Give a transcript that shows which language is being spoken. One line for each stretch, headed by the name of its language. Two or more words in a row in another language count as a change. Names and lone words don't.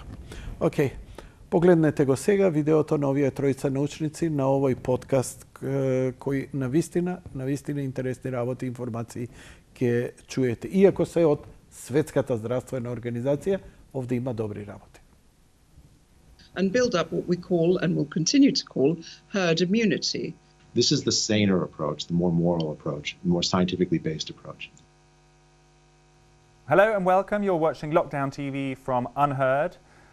Macedonian: Океј, погледнете го сега видеото на овие тројца научници на овој подкаст кој навистина интересни работи и информации ќе чуете. Иако се од Светската здравствена организација, овде има добри работи.
English: And build up what we call and will continue to call herd immunity. This is the saner approach, the more moral approach, the more scientifically based approach. Hello and welcome. You're watching Lockdown TV from Unheard.